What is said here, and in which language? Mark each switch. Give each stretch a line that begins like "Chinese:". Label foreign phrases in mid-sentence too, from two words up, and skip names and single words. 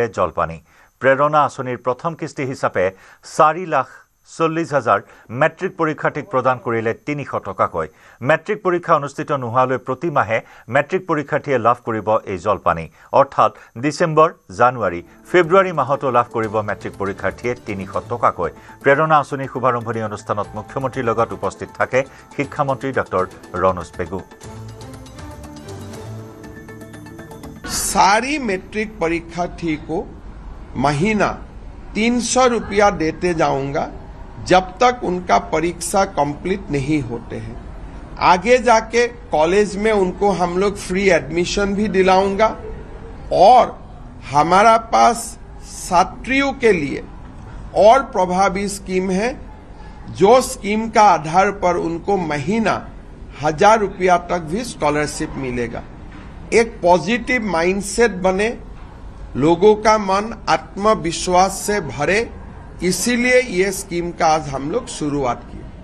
Assamese: জলপানী প্ৰেৰণা আঁচনিৰ প্ৰথম কিস্তি হিচাপে 4,40,000 মেট্ৰিক পৰীক্ষাৰ্থীক প্ৰদান কৰিলে 300 টকাকৈ মেট্ৰিক পৰীক্ষা অনুষ্ঠিত নোহোৱালৈ প্ৰতি মাহে মেট্ৰিক পৰীক্ষাৰ্থীয়ে লাভ কৰিব এই জলপানী অৰ্থাৎ ডিচেম্বৰ জানুৱাৰী ফেব্ৰুৱাৰী মাহতো লাভ কৰিব মেট্ৰিক পৰীক্ষাৰ্থীয়ে 300 টকাকৈ প্ৰেৰণা আঁচনিৰ শুভাৰম্ভণি অনুষ্ঠানত মুখ্যমন্ত্ৰীৰ লগত উপস্থিত থাকে শিক্ষামন্ত্ৰী ডক্টৰ ৰণোজ পেগু
Hindi: सारी मैट्रिक परीक्षार्थी को महीना 300 रुपया देते जाऊंगा जब तक उनका परीक्षा कंप्लीट नहीं होते हैं आगे जाके कॉलेज में उनको हम लोग
English: free admission
Hindi: भी दिलाऊंगा और हमारा पास छात्रियों के लिए और प्रभावी स्कीम है जो स्कीम का आधार पर उनको महीना 1000 रुपया तक भी स्कॉलरशिप मिलेगा एक
English: positive mindset
Hindi: बने लोगों का मन आत्मविश्वास से भरे इसीलिए ये स्कीम का आज हम लोग शुरुआत की